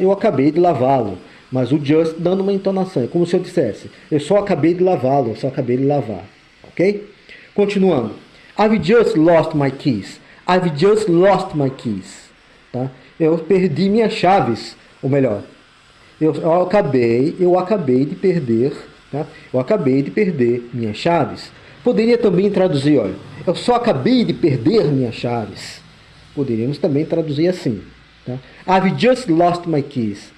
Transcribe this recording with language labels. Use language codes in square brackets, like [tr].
[pt] Eu acabei de lavá-lo, mas o just dando uma entonação, é como se eu dissesse, eu só acabei de lavá-lo, eu só acabei de lavar, ok? Continuando, [en] I've just lost my keys, I've just lost my keys, tá? [pt] Eu perdi minhas chaves, ou melhor, eu acabei de perder, tá? Eu acabei de perder minhas chaves. Poderia também traduzir, olha, eu só acabei de perder minhas chaves. Poderíamos também traduzir assim. Tá? [en] I've just lost my keys.